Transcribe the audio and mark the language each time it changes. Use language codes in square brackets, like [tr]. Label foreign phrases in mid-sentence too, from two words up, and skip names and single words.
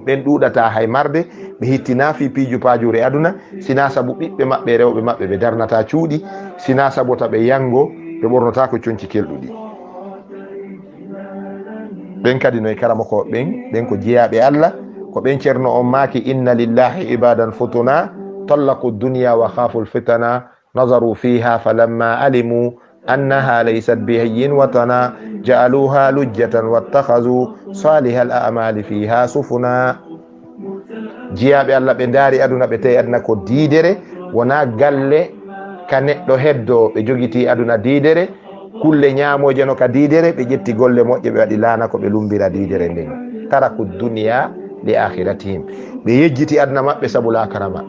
[ff] ɓen ɗuuɗata hay marde ɓe hittina fi piiju pajure aduna, sina sabu ɓiɓɓe maɓɓe rewɓe maɓɓe ɓe darnata cuuɗi, sina sabu ta ɓe yango ɓe ɓornota ko conci kelɗuɗi. ɓen kadi no e karama ko ɓen ko jeeyaɓe allah, ko ɓen ceerno on maaki [ar] إن لله عبادا فطنا طلقوا الدنيا وخافوا الفتنا نظروا فيها فلما علموا أنها ليست لحي وطنا جعلوها لجة واتخذوا صالح الأعمال فيها سفنا. [ff] jeeyaɓe allah ɓe daari aduna ɓe tawi aduna ko diidere, wona galle ka neɗɗo heddo ɓe jogiti aduna diidere. kulle ñaamoje no ka diidere, ɓe ƴetti golle moƴƴe ɓe waɗi laana ko ɓe lumbira diidere nden. [ar] تركوا الدنيا لآخرتهم, [ff] ɓe yejjiti aduna maɓɓe sabu lakara maɓɓe.